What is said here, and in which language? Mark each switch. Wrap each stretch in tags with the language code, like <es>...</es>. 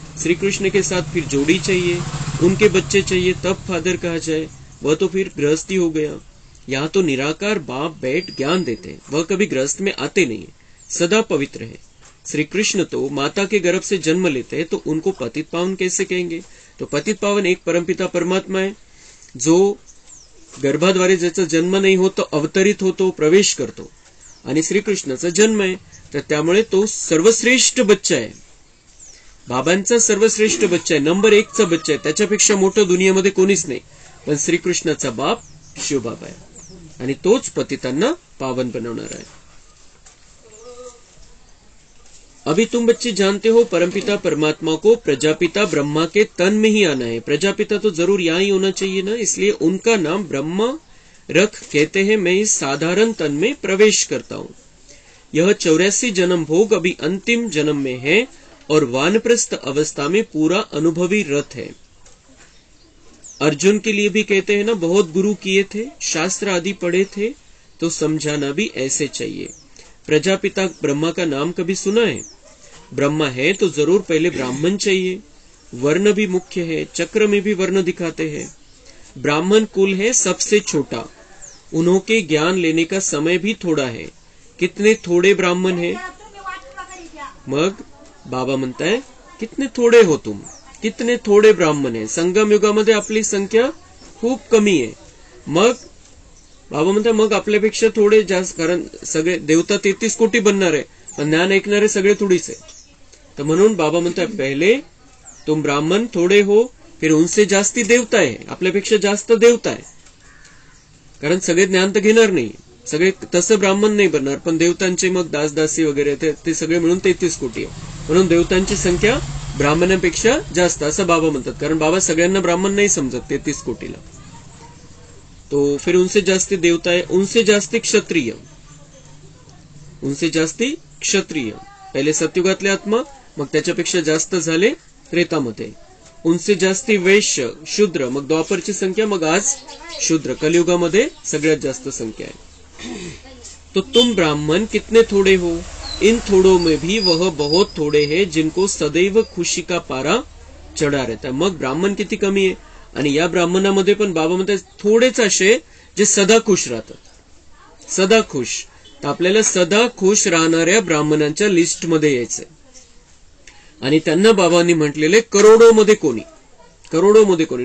<hi>श्री कृष्ण के साथ फिर जोड़ी चाहिए, उनके बच्चे चाहिए, तब फादर कहा जाए। वह तो फिर गृहस्थी हो गया। यहाँ तो निराकार बाप बैठ ज्ञान देते हैं, वह कभी गृहस्थ में आते नहीं है, सदा पवित्र है। श्री कृष्ण तो माता के गर्भ से जन्म लेते हैं, तो उनको पतित पावन कैसे कहेंगे? तो पतित पावन एक परमपिता परमात्मा है,</hi> <mr>जो गर्भाद्वारे ज्याचा जन्म नाही होत तो अवतरित होतो, प्रवेश करतो। आणि श्रीकृष्णाचा जन्म आहे, तर त्यामुळे तो सर्वश्रेष्ठ बच्चा आहे, बाबांचा सर्वश्रेष्ठ बच्चा आहे, नंबर 1 चा बच्चा आहे। त्याच्यापेक्षा मोठं दुनियेमध्ये कोणीच नाही। पण श्रीकृष्णाचा बाप शिवबाबा आहे आणि तोच पतितांना पावन बनवणार आहे।</mr> <hi>अभी तुम बच्चे जानते हो परमपिता परमात्मा को प्रजापिता ब्रह्मा के तन में ही आना है। प्रजापिता तो जरूर यहाँ ही होना चाहिए ना, इसलिए उनका नाम ब्रह्मा रख कहते हैं। मैं इस साधारण तन में प्रवेश करता हूँ। यह 84 जन्म भोग अभी अंतिम जन्म में है और वानप्रस्थ अवस्था में पूरा अनुभवी रथ है। अर्जुन के लिए भी कहते हैं ना, बहुत गुरु किए थे, शास्त्र आदि पढ़े थे, तो समझाना भी ऐसे चाहिए। प्रजापिता ब्रह्मा का नाम कभी सुना है? ब्रह्मा है तो जरूर पहले ब्राह्मण चाहिए। वर्ण भी मुख्य है, चक्र में भी वर्ण दिखाते हैं। ब्राह्मण कुल है सबसे छोटा, उन्होंने ज्ञान लेने का समय भी थोड़ा है। कितने थोड़े ब्राह्मण है? मग बाबा म्हणता है कितने थोड़े हो तुम, कितने थोड़े ब्राह्मण है।</hi> <mr>संगम युगामध्ये आपली संख्या खूप कमी आहे। मग बाबा म्हणतात मग आपल्यापेक्षा थोडे जास्त, कारण सगळे देवता 33 कोटी बनणार आहे, पण ज्ञान ऐकणारे सगळे थोडीच आहे। तर म्हणून बाबा म्हणतात</mr> <hi>पहले तुम ब्राह्मण थोड़े हो, फिर उनसे जास्ती देवता है,</hi> <mr>आपल्यापेक्षा जास्त देवता है, कारण सगळे ज्ञान तर घेणार नाही। सगळे तसं ब्राह्मण नाही बनणार, पण देवतांचे मग दासदासी वगैरे ते सगळे मिळून 33 कोटी आहे. म्हणून देवतांची संख्या ब्राह्मणांपेक्षा जास्त असं बाबा म्हणतात, कारण बाबा सगळ्यांना ब्राह्मण नाही समजत 33 कोटीला.</mr> <hi>तो फिर उनसे जास्ती देवता है, उनसे जास्ती क्षत्रिय, उनसे जास्ती क्षत्रिय.</hi> <mr>पहिले सतयुगातले आत्मा, मग त्याच्यापेक्षा जास्त झाले त्रेतामध्ये.</mr> <hi>उनसे जास्ती वैश्य शूद्र,</hi> <mr>मग द्वापरची संख्या, मग आज शूद्र. कलियुगामध्ये सगळ्यात जास्त संख्या आहे.</mr> <hi>तो तुम ब्राह्मण कितने थोड़े हो, इन थोड़ों में भी वह बहुत थोड़े हैं जिनको सदैव खुशी का पारा चढ़ा रहता है.</hi> <mr>मग ब्राह्मण किती कमी आहे, आणि या ब्राह्मणामध्ये पण बाबा म्हणतात थोडेच असे जे सदा खुश राहतात, सदा खुश. तर आपल्याला सदा खुश राहणाऱ्या ब्राह्मणांच्या लिस्टमध्ये यायचंय. आणि त्यांना बाबांनी म्हटलेले करोडोमध्ये कोणी, करोडोमध्ये कोणी.</mr>